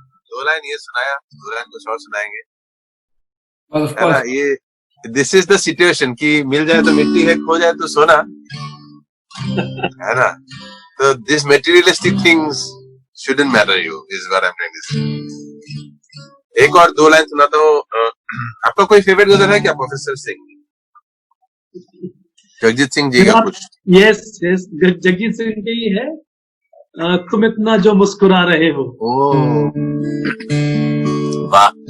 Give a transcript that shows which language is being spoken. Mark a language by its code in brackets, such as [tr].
[hi] दो लाइन ये सुनाया, दो लाइन कुछ और सुनाएंगे, है ना? ये [en] this is the situation [hi] कि मिल जाए तो मिट्टी है, खो जाए तो सोना, है ना? [en] तो this materialistic things shouldn't matter you is what I'm trying to say. [hi] एक और दो लाइन सुनाता हूँ। आपका कोई फेवरेट गजल है क्या प्रोफेसर सिंह? जगजीत सिंह जी का कुछ? यस यस, जगजीत सिंह के ही है, तुम इतना जो मुस्कुरा रहे हो। वाह।